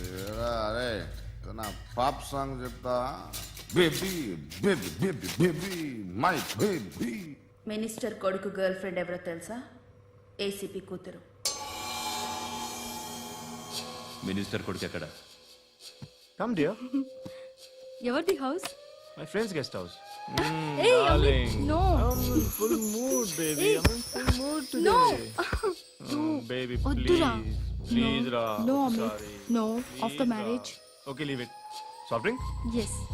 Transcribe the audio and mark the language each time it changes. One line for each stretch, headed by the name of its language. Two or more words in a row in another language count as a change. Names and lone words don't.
Telugu: అరే నా
English: pop song
Telugu: చెప్తా.
English: Baby baby baby baby my baby.
Telugu: మినిస్టర్ కొడుకు
English: girl friend
Telugu: ఎవరో తెలుసా? ఏసీపీ కూతురు. మినిస్టర్ కొడుకు ఎక్కడ?
English: Come dear.
Telugu: ఎవరిది హౌస్?
English: My friend's guest house. Hey, no. Full mood, baby. I'm in full mood today. Baby,
Telugu: వద్దురా.
English: please, ra. No, Amit. Sorry. No, Please, after ra. marriage. Okay, leave it. Soft drink? Yes.